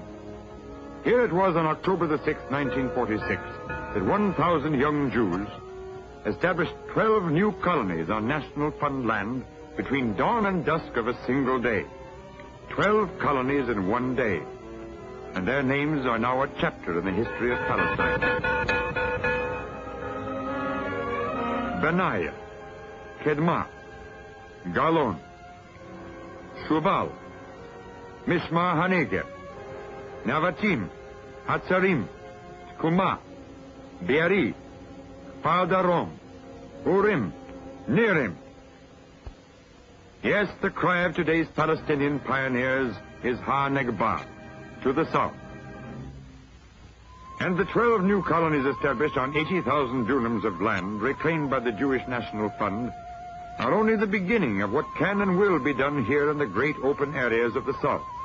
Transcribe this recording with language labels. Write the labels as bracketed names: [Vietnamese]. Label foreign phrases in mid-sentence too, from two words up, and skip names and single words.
[English] Here it was on October the 6th, 1946, that 1,000 young Jews established 12 new colonies on National Fund land between dawn and dusk of a single day. 12 colonies in one day. And their names are now a chapter in the history of Palestine. Benaiah, Kedma, Galon, Shubal, Mishma HaNegev, Navatim, Hatzarim, Kuma, Be'eri, Padarom, Urim, Nirim. Yes, the cry of today's Palestinian pioneers is Ha-Negba, to the south. And the 12 new colonies established on 80,000 dunams of land reclaimed by the Jewish National Fund are only the beginning of what can and will be done here in the great open areas of the south.